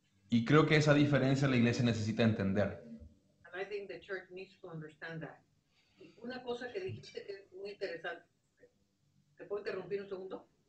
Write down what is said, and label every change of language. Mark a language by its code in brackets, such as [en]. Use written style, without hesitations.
[es] Y creo que esa diferencia la iglesia necesita entender. [en] And I think the church needs to understand that. [es] Y una cosa que dijiste que es muy interesante. ¿Te puedo interrumpir un segundo?